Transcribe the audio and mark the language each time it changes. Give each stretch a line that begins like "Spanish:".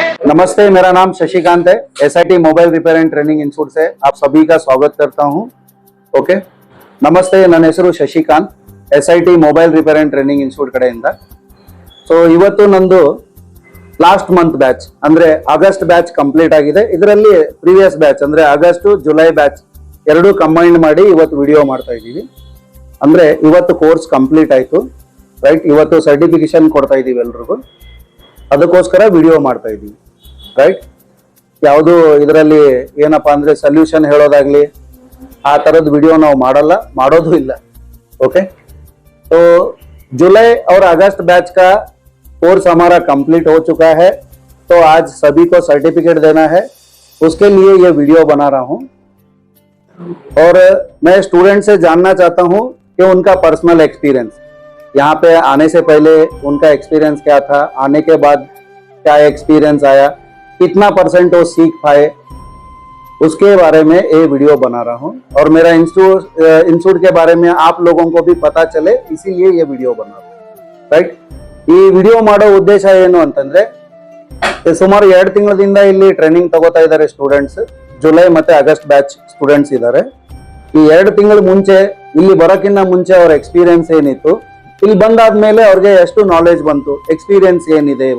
Hindi: नमस्ते, मेरा नाम शशिकांत है। SIT mobile repair and training institute से आप सभी का स्वागत करता हूं।
Kannada: ओके, ನಮಸ್ತೆ, ನನ್ನ ಹೆಸರು Shashikant, SIT mobile repair and training institute ಕಡೆಯಿಂದ. ಸೊ ಇವತ್ತು ನಂದು ಲಾಸ್ಟ್ ಮಂತ್ ಬ್ಯಾಚ್ ಅಂದ್ರೆ ಆಗಸ್ಟ್ ಬ್ಯಾಚ್ ಕಂಪ್ಲೀಟ್ ಆಗಿದೆ. ಇದರಲ್ಲಿ ಪ್ರೀವಿಯಸ್ ಬ್ಯಾಚ್ ಅಂದ್ರೆ ಆಗಸ್ಟ್ ಜುಲೈ ಬ್ಯಾಚ್ ಎರಡು ಕಂಬೈನ್ ಮಾಡಿ ಇವತ್ತು ವಿಡಿಯೋ ಮಾಡ್ತಾ ಇದ್ದೀವಿ. ಅಂದ್ರೆ ಇವತ್ತು ಕೋರ್ಸ್ ಕಂಪ್ಲೀಟ್ ಆಯ್ತು, ರೈಟ್. ಇವತ್ತು ಸರ್ಟಿಫಿಕೇಶನ್ ಕೊಡ್ತಾ ಇದೀವಿ ಎಲ್ರಿಗೂ, ಅದಕ್ಕೋಸ್ಕರ ವಿಡಿಯೋ ಮಾಡ್ತಾ ಇದ್ದೀವಿ, ರೈಟ್. ಯಾವುದು ಇದರಲ್ಲಿ ಏನಪ್ಪಾ ಅಂದ್ರೆ ಸೊಲ್ಯೂಷನ್ ಹೇಳೋದಾಗ್ಲಿ ಆ ತರದ ವಿಡಿयो ನಾವು ಮಾಡೋದು ಇಲ್ಲ.
Hindi: ओके, तो जुलाई और अगस्त बैच का कोर्स हमारा कंप्लीट हो चुका है. तो आज सभी को सर्टिफिकेट देना है, उसके लिए ये वीडियो बना रहा हूं. और मैं स्टूडेंट से जानना चाहता हूं कि उनका पर्सनल एक्सपीरियंस, यहाँ पे आने से पहले उनका एक्सपीरियंस क्या था, आने के बाद क्या एक्सपीरियंस आया, कितना % वो सीख पाए, उसके बारे में ये वीडियो बना रहा हूँ. और मेरा इंस्टीट्यूट के बारे में आप लोगों को भी पता चले, इसीलिए ये वीडियो बना रहा हूँ, ರೈಟ್.
Kannada: ಈ ವಿಡಿಯೋ ಮಾಡೋ ಉದ್ದೇಶ ಏನು ಅಂತಂದ್ರೆ, ಸುಮಾರು 2 ತಿಂಗಳಿಂದ ಇಲ್ಲಿ ಟ್ರೈನಿಂಗ್ ತಗೋತಾ ಇದ್ದಾರೆ ಸ್ಟೂಡೆಂಟ್ಸ್. ಜುಲೈ ಮತ್ತೆ ಆಗಸ್ಟ್ ಬ್ಯಾಚ್ ಸ್ಟೂಡೆಂಟ್ಸ್ ಇದ್ದಾರೆ. ಈ 2 ತಿಂಗಳ ಮುಂಚೆ ಇಲ್ಲಿ ಬರೋಕ್ಕಿಂತ ಮುಂಚೆ ಅವ್ರ ಎಕ್ಸ್ಪೀರಿಯನ್ಸ್ ಏನಿತ್ತು, ಇಲ್ಲಿ ಬಂದಾದ್ಮೇಲೆ ಅವ್ರಿಗೆ ಎಷ್ಟು ನಾಲೆಜ್ ಬಂತು, ಎಕ್ಸ್ಪೀರಿಯನ್ಸ್ ಏನಿದೆ.